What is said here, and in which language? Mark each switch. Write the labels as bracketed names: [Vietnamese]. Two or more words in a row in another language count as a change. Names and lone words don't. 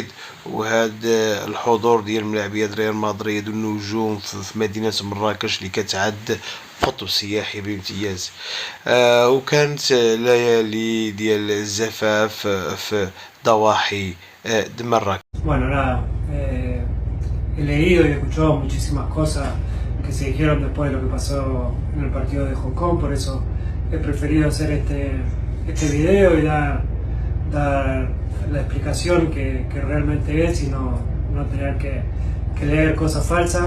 [Arabic] وهذا الحضور ديال ملاعبيه ريال مدريد والنجوم في مدينه مراكش اللي كتعد قطب سياحي بامتياز. وكانت ليالي ديال الزفاف في ضواحي مراكش. [Spanish] Bueno, nada, he leído y escuchado muchísimas cosas que se dijeron después de lo que pasó en el partido de Hong Kong, por eso he preferido hacer este video y dar la explicación que realmente es y no tener que leer cosas falsas.